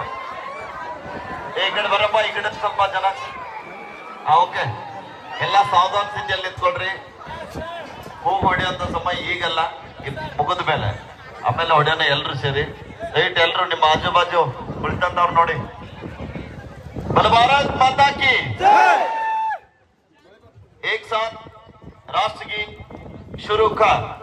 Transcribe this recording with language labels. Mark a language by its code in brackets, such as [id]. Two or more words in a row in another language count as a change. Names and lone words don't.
[kn] ಈ ಕಡೆ ಬರಪ್ಪ, ಈ ಕಡೆ ಸ್ವಲ್ಪ ಜನ. ಓಕೆ, ಎಲ್ಲ ಸಾವಧಾನ ಸ್ಥಿತಿಯಲ್ಲಿ ನಿಂತ್ಕೊಳ್ರಿ. ಹೂ ಹೊಡೆಯುವಂತ ಸಮಯ ಈಗಲ್ಲ, ಮುಗಿದ ಮೇಲೆ, ಆಮೇಲೆ ಹೊಡೆಯೋಣ ಎಲ್ರು ಸೇರಿ. ದಯವಿಟ್ಟು ಎಲ್ರು ನಿಮ್ಮ ಆಜು ಬಾಜು ಕುಳಿತಂತವ್ರು ನೋಡಿ. [hi] बोलो भारत माता की एक साथ राष्ट्र गीत शुरू कर।